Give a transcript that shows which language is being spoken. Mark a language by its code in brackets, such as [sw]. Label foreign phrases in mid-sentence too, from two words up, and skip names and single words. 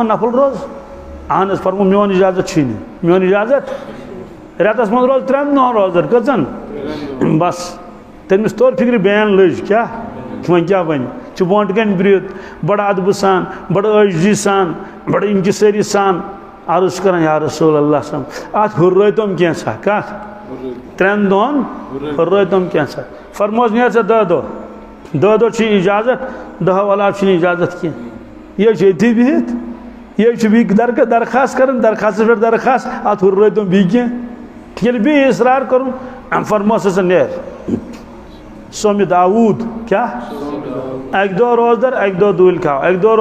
[ks] نفل روز اہن حظ فرمو میون اجازت چھُے نہٕ میون اجازت رٮ۪تس منٛز روز 3 دۄہن روزدر کٔژن بس تٔمِس توٚر فِکرِ بین لٔج کیٛاہ وۄنۍ کیٛاہ بنہِ چھُ برونٛٹھ کَنہِ بِرِتھ بڑٕ ادبہٕ سان بڑٕ عٲجزی سان بڑٕ انکسٲری سان عرض چھُ کران [ar] یا رسول اللہ صلی اللہ علیہ وسلم [ks] اتھ ہُررٲیتوم کینٛژھا کتھ 3 دۄہن ہُررٲیتوم کینٛژھا فرموس نیر ژےٚ 10 دۄہ 10 دۄہ چھُے اجازت 10 علاوٕ چھُنہٕ اجازت کینٛہہ یہِ چھُ ییٚتھی بِہِتھ یہ بیٚیہِ درخاست کران درخاستس پٮ۪ٹھ درخاست اتھ ہُررٲیتوم بیٚیہِ کینٛہہ ییٚلہِ بیٚیہِ اصرار کوٚرُن فرموس ہسا نیر سومہِ داوٗد کیٛاہ 1 دۄہ روزدر 1 دۄہ دوٗلۍ کھاو 1 دۄہ